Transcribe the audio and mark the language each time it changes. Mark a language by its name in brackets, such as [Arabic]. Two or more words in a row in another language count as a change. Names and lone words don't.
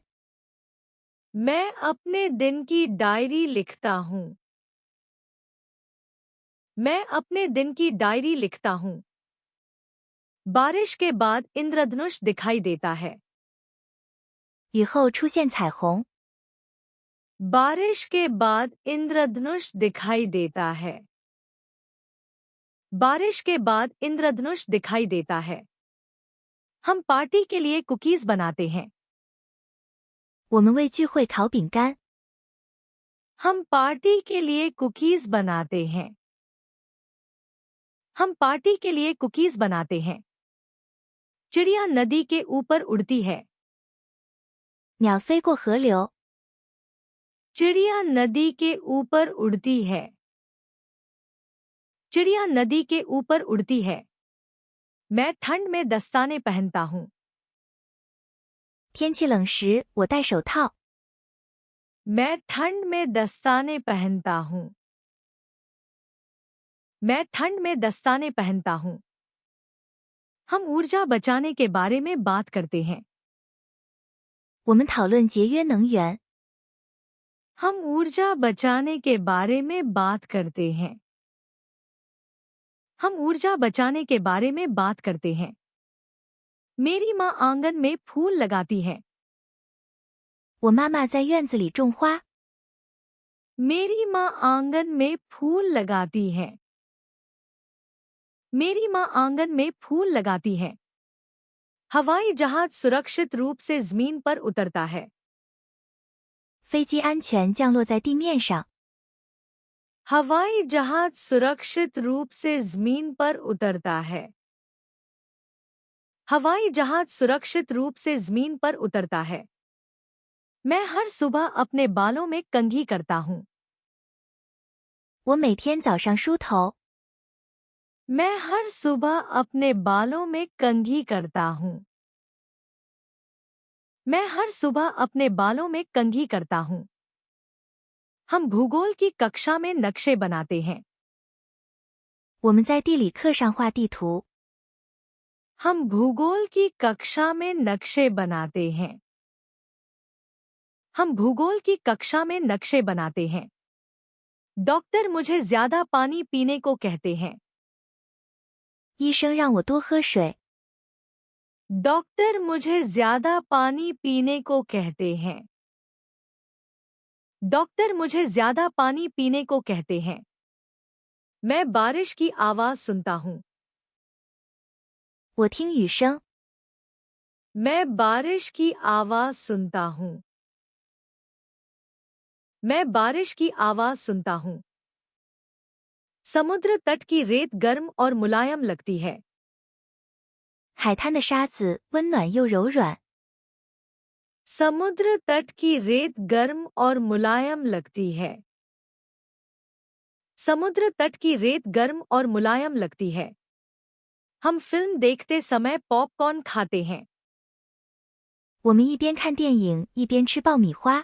[Hindi] मैं अपने दिन की डायरी लिखता हूँ। मैं अपने दिन की डायरी लिखता हूँ। बारिश के बाद इंद्रधनुष दिखाई देता है। [Chinese] 雨后出现彩虹。 [Hindi] बारिश के बाद इंद्रधनुष दिखाई देता है। बारिश के बाद इंद्रधनुष दिखाई देता है। हम पार्टी के लिए कुकीज बनाते हैं। [Chinese] 我们为聚会烤饼干。 [Hindi] हम पार्टी के लिए कुकीज बनाते हैं। हम पार्टी के लिए कुकीज बनाते हैं। चिड़िया नदी के ऊपर उड़ती है। [Chinese] 鸟飞过河流。 [Hindi] चिड़िया नदी के ऊपर उड़ती है। चिड़िया नदी के ऊपर उड़ती है। मैं ठंड में दस्ताने पहनता हूँ। [Chinese] 天气冷时，我戴手套。 [Hindi] मैं ठंड में दस्ताने पहनता हूँ। मैं ठंड में दस्ताने पहनता हूँ। हम ऊर्जा बचाने के बारे में बात करते हैं। [Chinese] 我们讨论节约能源。 [Hindi] हम ऊर्जा बचाने के बारे में बात करते हैं। हम ऊर्जा बचाने के बारे में बात करते हैं। मेरी माँ आंगन में फूल लगाती है। [Chinese] 我妈妈在院子里种花。 [Hindi] मेरी माँ आंगन में फूल लगाती है। मेरी माँ आंगन में फूल लगाती है। हवाई जहाज सुरक्षित रूप से जमीन पर उतरता है। [Chinese] 飞机安全降落在地面上。 [Hindi] हवाई जहाज सुरक्षित रूप से जमीन पर उतरता है। हवाई जहाज सुरक्षित रूप से जमीन पर उतरता है। मैं हर सुबह अपने बालों में कंघी करता हूँ। [Chinese] 我每天早上梳头。 [Hindi] मैं हर सुबह अपने बालों में कंघी करता हूँ। मैं हर सुबह अपने बालों में कंघी करता हूँ। हम भूगोल की कक्षा में नक्शे बनाते हैं। [Chinese] 我们在地理课上画地图。 [Hindi] हम भूगोल की कक्षा में नक्शे बनाते हैं। हम भूगोल की कक्षा में नक्शे बनाते हैं। डॉक्टर मुझे ज्यादा पानी पीने को कहते हैं। [Chinese] 医生让我多喝水。 [Hindi] डॉक्टर मुझे ज्यादा पानी पीने को कहते हैं। डॉक्टर मुझे ज्यादा पानी पीने को कहते हैं। मैं बारिश की आवाज सुनता हूँ। [Chinese] 我听雨声。 [Hindi] मैं बारिश की आवाज सुनता हूँ। मैं बारिश की आवाज सुनता हूँ। समुद्र तट की रेत गर्म और मुलायम लगती है। [Chinese] 海滩的沙子温暖又柔软。 [Hindi] समुद्र तट की रेत गर्म और मुलायम लगती है। समुद्र तट की रेत गर्म और मुलायम लगती है। हम फिल्म देखते समय पॉपकॉर्न खाते हैं। [Chinese] 我们一边看电影一边吃爆米花。